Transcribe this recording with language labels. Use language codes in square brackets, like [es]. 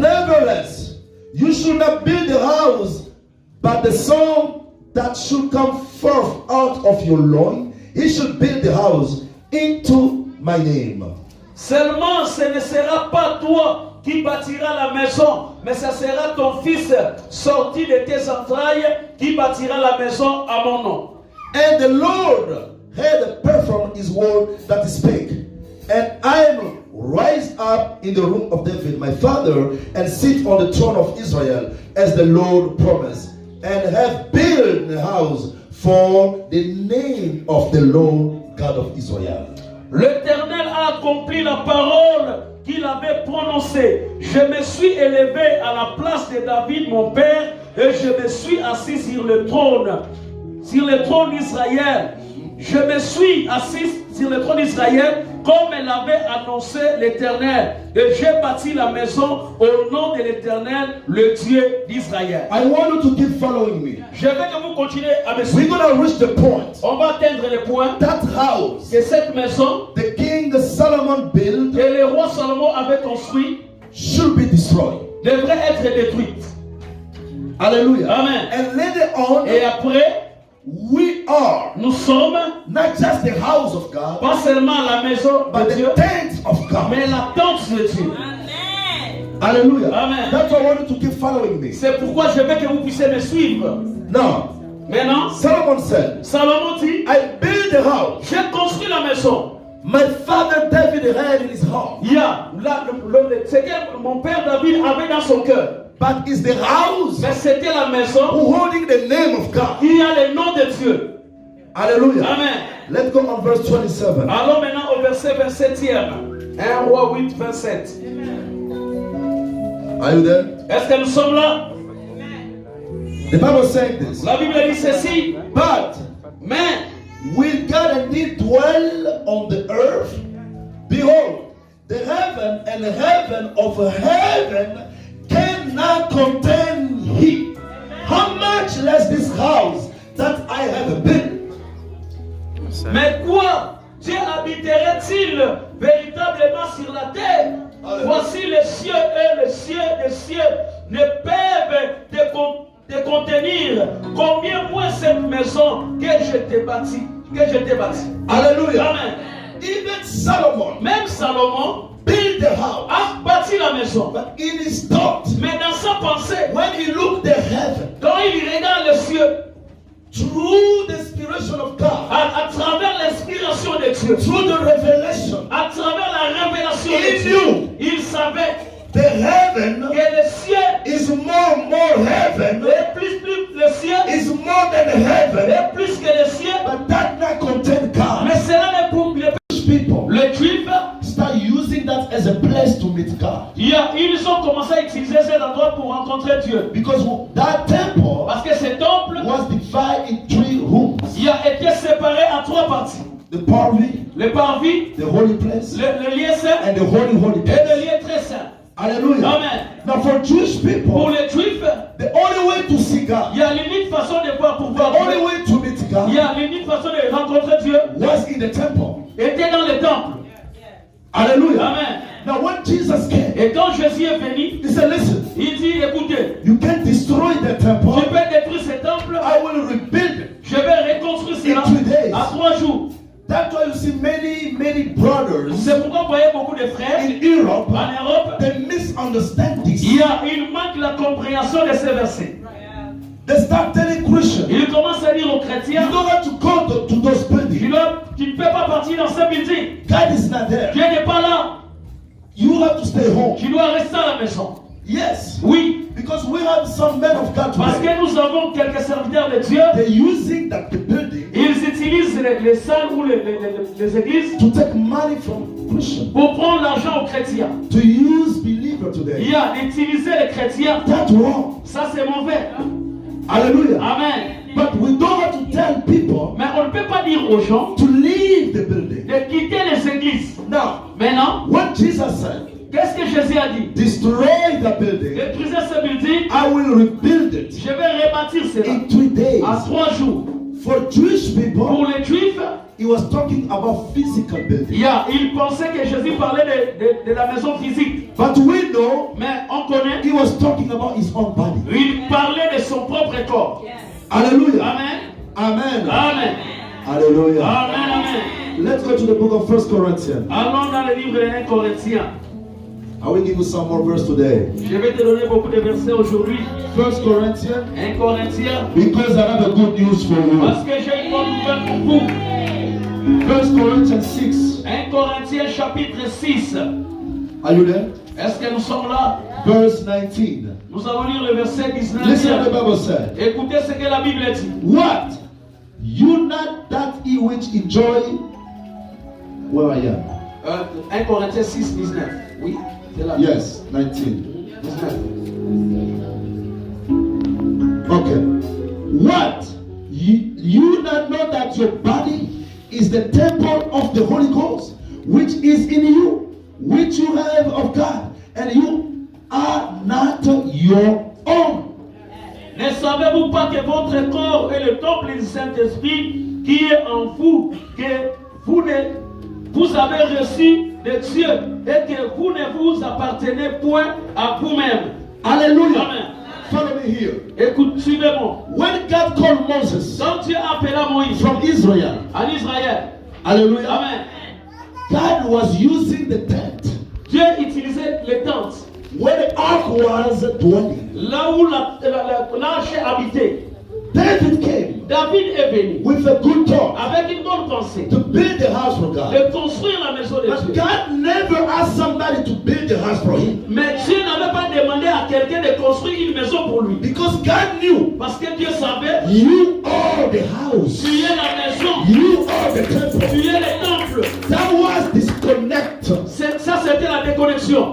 [en] Nevertheless, you should not build a house, but the son that should come forth out of your loin, he should build the house into my name. [fr] Seulement, ce ne sera pas toi qui bâtira la maison, mais ce sera ton fils sorti de tes entrailles qui bâtira la maison à mon nom. [en] And the Lord had performed his word that he spake. And I am rise up in the room of David, my father, and sit on the throne of Israel, as the Lord promised, and have built a house for the name of the Lord God of Israel. [fr] L'Éternel a accompli la parole qu'il avait prononcée. Je me suis élevé à la place de David, mon père, et je me suis assis sur le trône d'Israël. Je me suis assis sur le trône d'Israël comme l'avait annoncé l'Éternel. Et j'ai bâti la maison au nom de l'Éternel, le Dieu d'Israël. [en] I want you to keep following me. [fr] Je veux que vous continuez à me [en] We're [fr] suivre. [en] going to reach the point. [fr] On va atteindre le point [en] That house, [fr] que cette maison [en] the king Solomon built, [fr] que le roi Salomon avait construite [en] should be destroyed. [fr] devrait être détruite. Hallelujah. Amen. [en] And later on, [fr] Et après, [en] we are [fr] nous sommes [en] not just the house of God, [fr] pas seulement la maison [en] but [fr] de Dieu, [en] the tent of God. [fr] mais la tente de Dieu. Hallelujah. Amen. [en] That's why I want you to keep following me. [fr] C'est pourquoi je veux que vous puissiez me suivre. [en] Now, [fr] Maintenant, [en] Solomon said, [fr] Salomon dit, [en] I built the house [fr] j'ai construit la maison. [en] my father David had in his heart. [fr] Il y a ce que mon père David avait dans son cœur. [en] But it's the house [fr] Mais c'était la maison [en] who holding the name of God. [fr] qui a le nom de Dieu. Hallelujah. Amen. [en] Let's go on verse 27. [fr] Allons maintenant au verset 27e. 1 Roi 8, 27. [en] Are you there? [fr] Est-ce que nous sommes là? [en] The Bible says this. [fr] La Bible dit ceci. [en] But [fr] Mais, [en] will God indeed dwell on the earth? Behold, the heaven and the heaven of heaven cannot contain Him. How much less this house that I have built? [fr] mais quoi? Dieu habiterait-il véritablement sur la terre? Voici les cieux et les cieux des cieux ne peuvent te contenir. Combien moins cette maison que je t'ai bâtie? Hallelujah. Amen. [en] Even Solomon [fr] Même Salomon [en] built the house, [fr] a bâti la maison. [en] but in his thought, [fr] Mais dans sa pensée, [en] when he looked at heaven, [fr] quand il regarde les cieux, [en] through the inspiration of God, [fr] à travers l'inspiration de Dieu, [en] through the revelation, [fr] à travers la révélation [en] He [fr] de Dieu, [en] knew. [fr] il savait [en] the heaven [fr] que le ciel [en] is more heaven, [fr] est plus le ciel [en] is more than heaven, [fr] est plus que le ciel, [en] but that not contain God. [fr] mais cela n'est pour les [en] People [fr] les Juifs. [en] start using that as a place to meet God, [fr] Ils ont commencé à utiliser cet endroit pour rencontrer Dieu. [en] because that temple [fr] Parce que ce temple [en] was divided in 3 rooms: [fr] il a été séparé à 3 parties. [en] the parvis, [fr] Le parvis, [en] the holy place, [fr] le lieu saint [en] and the holy [fr] et le [en] place. [fr] lieu très saint. Hallelujah. Amen. [en] Now for Jewish [fr] Pour [en] people, [fr] les Juifs, [en] the only way to see God, [fr] il y a l'unique façon de voir pour [en] the [fr] voir [en] only [fr] Dieu. [en] way to meet [fr] Il y [en] God [fr] a l'unique façon de rencontrer Dieu [en] was in the temple. [fr] était dans le temple. Hallelujah. Amen. [en] Now when Jesus came, [fr] Et quand Jésus est venu, [en] He said, listen, [fr] il dit, écoutez, [en] you can't destroy the [fr] tu [en] temple. [fr] peux détruire ce temple, [en] I will rebuild it. [fr] je vais reconstruire cela [en] In 3 days. [fr] à 3 jours. [en] That's why you see many brothers [fr] C'est pourquoi vous voyez beaucoup de frères [en] in Europe, [fr] en Europe, [en] they misunderstand this. [fr] il manque la compréhension de ces versets. [en] They start telling Christians, [fr] Il commence à dire aux [en] you [fr] chrétiens, [en] don't have to go to those buildings. [fr] tu ne peux pas partir dans ce building. [en] God is not there. [fr] Dieu n'est pas là. [en] You have to stay home. [fr] Tu dois rester à la maison. [en] Yes. [fr] Oui, [en] Because we have some men of God [fr] parce [en] today. [fr] que nous avons quelques serviteurs de Dieu. [en] They're using that the building [fr] Ils utilisent les salles ou les églises [en] to take money from Christians, [fr] pour prendre l'argent aux chrétiens. [en] to use believers [fr] Il [en] today. [fr] y a utiliser les chrétiens. [en] That's wrong. [fr] Ça, c'est mauvais. Hallelujah. Amen. [en] But we don't have to tell people [fr] Mais on ne peut pas dire aux gens [en] to leave the building. [fr] de quitter les églises. [en] Now, [fr] Maintenant, [en] what Jesus said, [fr] qu'est-ce que Jésus a dit? [en] destroy the building, [fr] Détruisez ce building, [en] I will rebuild it [fr] je vais rebâtir cela [en] in 3 days. [fr] à 3 jours. [en] For Jewish people, [fr] Pour les Juifs, [en] he was talking about physical building. [fr] il pensait que Jésus parlait de la maison physique. [en] But we know [fr] Mais on connaît, [en] he was talking about his own body. [fr] il parlait de son propre corps. Hallelujah. Amen. Amen. Amen. Hallelujah. Amen. Amen. [en] Let's go to the book of 1 Corinthians. [fr] Allons dans le livre de 1 Corinthiens. [en] I will give you some more verse today. [fr] Je vais te donner beaucoup de versets aujourd'hui. [en] 1 Corinthians, [fr] 1 Corinthiens. [en] because I have a good news for you. [fr] Parce que j'ai une bonne nouvelle pour vous. [en] 1 Corinthians 6. [fr] 1 Corinthiens chapitre 6. [en] Are you there? [fr] Est-ce que nous sommes là? [en] Verse 19. [fr] Nous allons lire le verset 19. [en] Listen what the Bible said. [fr] Écoutez ce que la Bible dit. [en] What? You not that ye which enjoy. Where I am? [fr] 1 Corinthiens 6, 19. Oui, c'est là. [en] Yes, 19. 19. Okay. What? You not know that your body is the temple of the Holy Ghost, which is in you, which you have of God, and you are not your own. [fr] Ne savez-vous pas que votre corps est le temple du Saint-Esprit qui est en vous, que vous avez reçu de Dieu et que vous ne vous appartenez point à vous-même. Hallelujah. Amen. [en] Follow me here. [fr] Écoute, suivez-moi. [en] When God called Moses [fr] Quand Dieu appela Moïse [en] from Israel, [fr] en Israël, hallelujah, Amen. [en] God was using the tent [fr] Dieu utilisait les tentes. [en] where the ark was dwelling. [fr] Là où l'arche habitait. [en] David came [fr] David est venu [en] with a good thought [fr] avec une bonne pensée [en] to build the house for God. [fr] de construire la maison de [en] But [fr] Dieu. [en] God never asked somebody to build the house for him. [fr] Mais Dieu n'avait pas demandé à quelqu'un de construire une maison pour lui. [en] Because God knew [fr] Parce que Dieu savait, [en] you are the house. [fr] tu es la maison, [en] You are the temple. [fr] tu es le temple. [en] That was disconnect. [fr] Ça c'était la déconnexion.